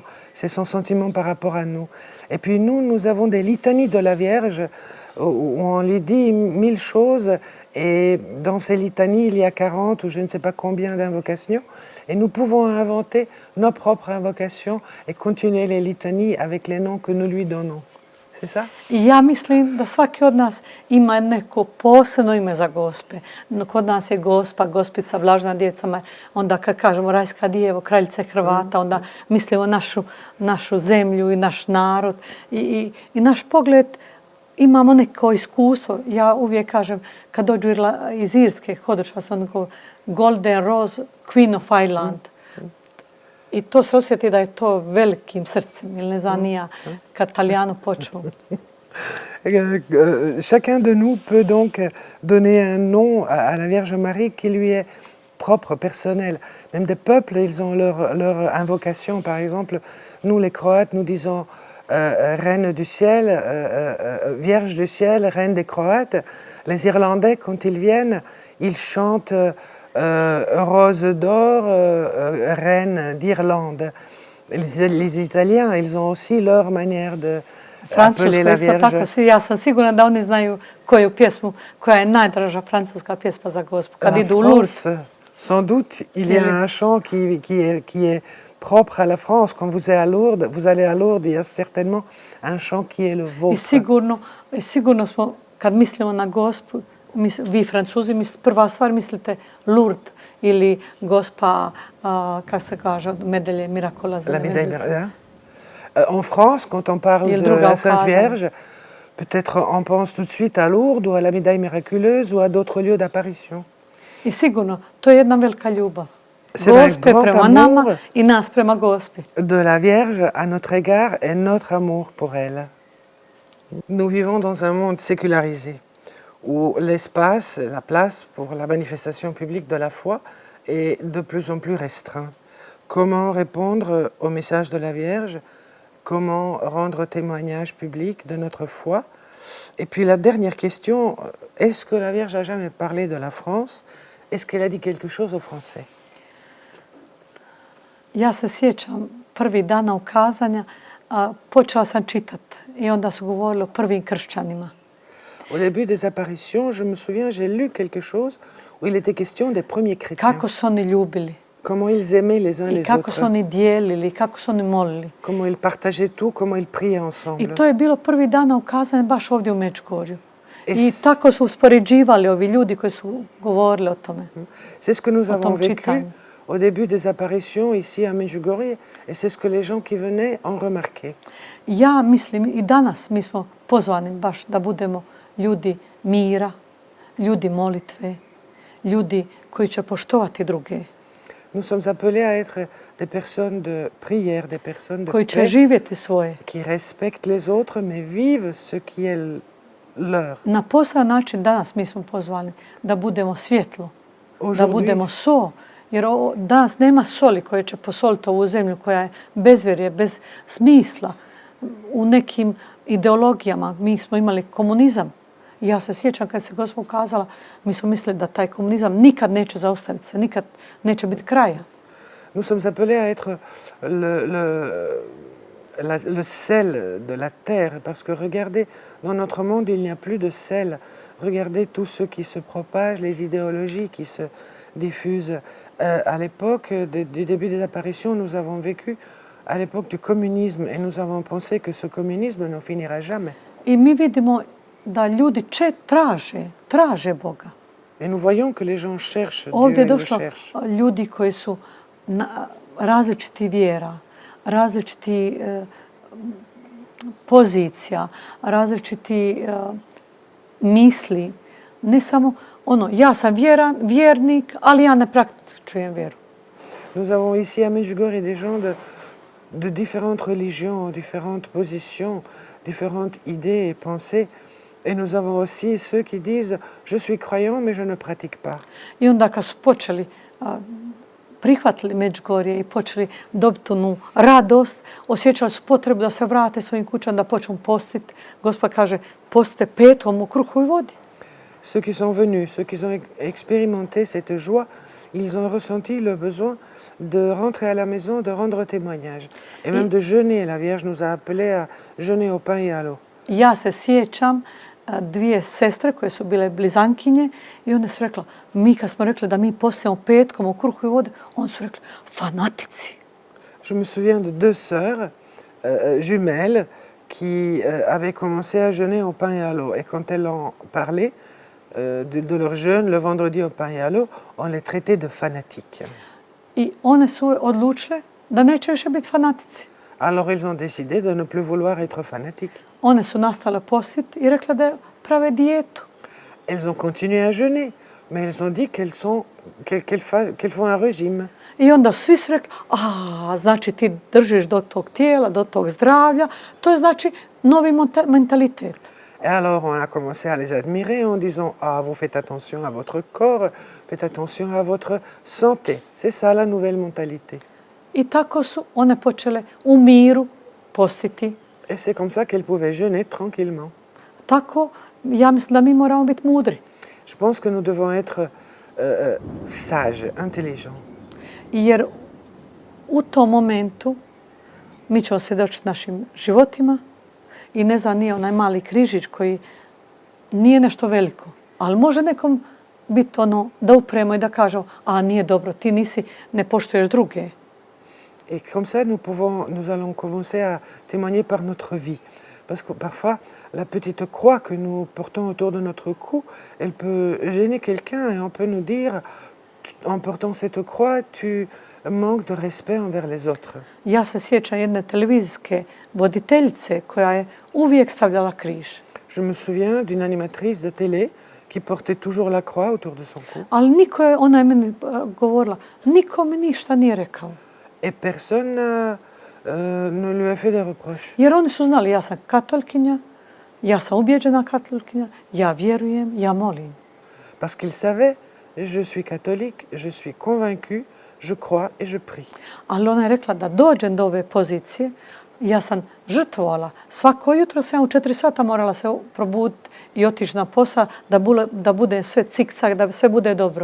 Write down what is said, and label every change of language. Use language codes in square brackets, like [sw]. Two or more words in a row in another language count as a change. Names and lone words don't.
[fr] C'est son sentiment par rapport à nous. Et puis nous avons des litanies de la Vierge où on lui dit 1000 choses. Et dans ces litanies, il y a 40 ou je ne sais pas combien d'invocations. Et nous pouvons inventer nos propres invocations et continuer les litanies avec les noms que nous lui donnons. C'est ça? [hr] I ja mislim da svaki od nas ima neko posebno ime za Gospe. Kod nas je Gospa, Gospica, Blažena Djeca Marija. Onda kad kažemo Rajska Djevo, Kraljice Hrvata, onda mislimo našu zemlju i naš narod. I naš pogled, imamo neko iskustvo. Ja uvijek kažem, kad dođu iz Irske, hodočas, onda govori [en] Golden Rose, Queen of Ireland. [hr] I to se osjeti da je to velikim srcem, ili ne znam nija, kad Talijanu počnu. [fr] Chacun de nous peut donc donner un nom à la Vierge Marie qui lui est propre, personnel. Même des peuples, ils ont leur invocation. Par exemple, nous les Croates, nous disons Reine du ciel, Vierge du ciel, Reine des Croates. Les Irlandais, quand ils viennent, ils chantent Rose d'or, Reine d'Irlande. Les Italiens, ils ont aussi leur manière de appeler la Vierge. [hr] Tako, ja sam sigurna da oni znaju koju pjesmu, koja je najdraža francuska pjesma za Gospu. Kad idu u Lourdes. [fr] Sans doute, il y a un chant qui est propre à la France. Quand vous allez à Lourdes, il y a certainement un chant qui est le vôtre. [hr] I sigurno smo, kad mislimo na Gospu, vi Francuzi, prva stvar mislite Lourdes ili Gospa, kako se kaže, [fr] Medelje Miracolazne. La Médaille Miraculeuse. En France, quand on parle de la Sainte Vierge, peut-être on pense tout de suite à Lourdes ou à la Médaille Miraculeuse ou à d'autres lieux d'apparition. [hr] I sigurno, to je jedna velika ljubav. [fr] C'est un grand [hr] prema nama [fr] amour [hr] i nas prema Gospi. [fr] de la Vierge à notre égard et notre amour pour elle. Nous vivons dans un monde sécularisé, où l'espace, la place pour la manifestation publique de la foi est de plus en plus restreint. Comment répondre au message de la Vierge? Comment rendre témoignage public de notre foi? Et puis la dernière question, est-ce que la Vierge a jamais parlé de la France? Est-ce qu'elle a dit quelque chose aux Français? [hr] Ja se sjećam prvi dana ukazanja, počela sam čitati i onda su govorili o prvim kršćanima. [fr] Au début des apparitions, je me souviens, j'ai lu quelque chose où il était question des premiers chrétiens. [hr] Kako su oni ljubili. [fr] Comment ils aimaient les uns [hr] I [fr] les [hr] kako su [fr] autres. [hr] oni dijelili, kako su oni molili. [fr] Comment ils partageaient tout, comment ils priaient ensemble. [hr] I to je bilo prvi dana ukazanja baš ovdje u Međugorju. [fr] Et [hr] I tako su uspoređivali ovi ljudi koji su govorili o tome. [fr] C'est ce que nous [hr] O [fr] avons [hr] tom [fr] vécu [hr] čitanju. [fr] au début des apparitions ici à Medjugorje et c'est ce que les gens qui venaient ont remarqué. [hr] Ja mislim i danas mi smo pozvani baš da budemo ljudi mira, ljudi molitve, ljudi koji će poštovati druge, [fr] Nous sommes appelés à être des personnes de prière, des personnes de [hr] koji će [fr] paix, [hr] živjeti svoje. [fr] qui respectent les autres mais vivent ce qui est leur. [hr] Na poseban način danas mi smo pozvani da budemo svjetlo, da [fr] Aujourd'hui, [hr] budemo so, jer danas nema soli koja će posoliti ovu zemlju koja je bezvjerje, bez smisla. U nekim ideologijama mi smo imali komunizam. Ja se sjećam kad se Gospa ukazala, mi smo mislili da taj komunizam nikad neće zaustaviti se, nikad neće biti kraja. [fr] nous sommes appelés à être le sel de la terre, parce que regardez, dans notre monde, il n'y a plus de sel. Regardez tout ce qui se propage, les idéologies qui se diffusent. À l'époque du début des apparitions, nous avons vécu à l'époque du communisme et nous avons pensé que ce communisme ne finira jamais. [hr] I mi vidimo da ljudi traže Boga. [fr] Et nous voyons que les gens cherchent [hr] Ovdje je [fr] Dieu, ils le [hr] došlo [fr] cherchent. [hr] ljudi koji su različiti vjera, različiti pozicija, različiti misli. Ne samo ja sam vjernik, ali ja ne praktikujem vjeru. [fr] Nous avons ici à Medjugorje des gens de différentes religions, différentes positions, différentes idées et pensées. Et nous avons aussi ceux qui disent « je suis croyant mais je ne pratique pas ». [hr] I onda kad su počeli prihvatili Međugorje i počeli dobiti onu radost, osjećali su potrebu da se vrate svojim kućama, da počnu postiti. Gospod kaže, postite petkom u kruhu i vodi. [fr] Ceux qui sont venus, ceux qui ont expérimenté cette joie, ils ont ressenti le besoin de rentrer à la maison, de rendre témoignage. Et même de jeûner. La Vierge nous a appelés à jeûner au pain et à l'eau. [hr] Ja se sjećam dvije sestre koje su bile blizankinje i one su rekla, mi kad smo rekli da mi postimo petkom u kruhu i vodi, oni su rekli, fanatici. [fr] Je me souviens de deux sœurs jumelles qui avaient commencé à jeûner au pain et à l'eau. Et quand elles ont parlé de leur jeûne le vendredi au pain et à l'eau, on les traitait de fanatiques. [hr] I one su odlučile da neće više biti fanatici. [fr] Alors ils ont décidé de ne plus vouloir être fanatiques. [hr] One su nastale postiti i rekle da prave dijetu. [fr] Elles ont continué à jeûner, mais elles ont dit qu'elles font un régime. [hr] I onda svi su rekli, znači ti držiš do tog tijela, do tog zdravlja, to je znači novi mentalitet. [fr] Et alors on a commencé à les admirer en disant vous faites attention à votre corps, faites attention à votre santé. C'est ça la nouvelle mentalité. [hr] I tako su one počele u miru postiti. [fr] Et c'est comme ça qu'elles pouvaient jeûner tranquillement. [hr] Tako, ja mislim da mi moramo biti mudri. [fr] Je pense que nous devons être sages, intelligents. [hr] Jer u tom momentu mi ćemo svjedočiti našim životima i ne znam, nije onaj mali križić koji nije nešto veliko, ali može nekom biti ono da upremo i da kažemo, nije dobro, ti ne poštuješ druge. [fr] Et comme ça, nous allons commencer à témoigner par notre vie. Parce que parfois, la petite croix que nous portons autour de notre cou, elle peut gêner quelqu'un et on peut nous dire, en portant cette croix, tu manques de respect envers les autres. [hr] Ja se sjećam jedne televizijske voditeljice koja je uvijek stavljala križ. [fr] Je me souviens d'une animatrice de télé qui portait toujours la croix autour de son cou. [hr] Ali ona je meni govorila, niko mi ništa nije rekao. [fr] Et personne ne lui a fait des reproches. [hr] Jer oni su znali, ja sam katolikinja, ja sam ubjeđena katolikinja, ja vjerujem, ja molim. [fr] Parce qu'ils savaient, je suis catholique, je suis convaincue, je crois et je prie. [hr] Ali ona je rekla da dođem do ove pozicije, ja sam žrtvovala. Svako jutro sam u 4 sata morala se probuditi i otići na posao da bude sve cik-cak, da sve bude dobro.